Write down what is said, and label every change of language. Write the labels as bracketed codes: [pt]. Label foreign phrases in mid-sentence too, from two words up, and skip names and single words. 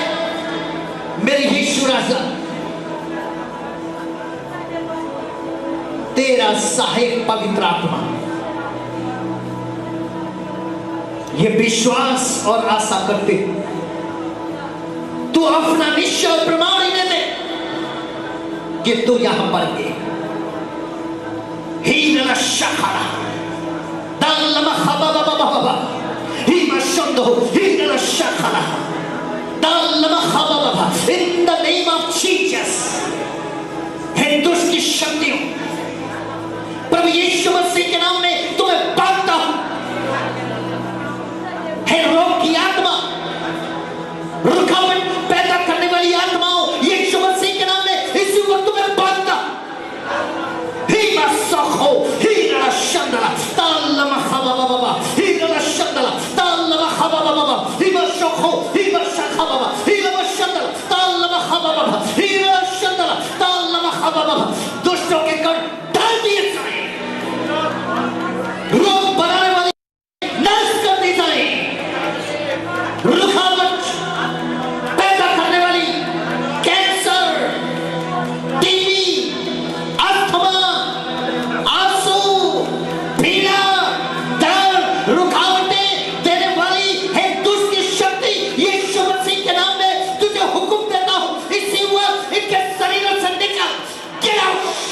[hi] मेरे यीशु राजा, तेरा सहायक पवित्र आत्मा ये विश्वास और आशा करते तू अपना निश्चय प्रमाण ही दे कि तू यहां पर है। ही नशखरा दालमा खबा बाबा ही मशंदो ही नशखरा दालमा खबा बाबा। [en] in the name of Jesus, [hi] हे दुष्ट की शक्तियों, प्रभु यीशु मसीह के नाम में तुम्हें बांधता हूं। हे रोग की आत्मा, रुकावट पैदा करने वाली आत्माओं, यीशु मसीह के नाम में इसी वक्त तुम्हें बांधता। ही मसखो ही रशंदला तालमा खबा बाबा ही रशंदला तालमा खबा बाबा ही मसखो ही मसखा बाबा ही रशंदला तालमा खबा बाबा ही रशंदला तालमा खबा बाबा। दुष्टों के कर डाल दिए जाए, रोग बनाने वाली नाश कर दी जाए, रुकावट पैदा करने वाली कैंसर, टीबी, अस्थमा, आंसू, पीड़ा, दर्द, रुकावटें देने वाली है दुष्ट की शक्ति, यीशु मसीह के नाम में तुझे हुक्म देता हूं, इसी वक्त इनके शरीर से निकल।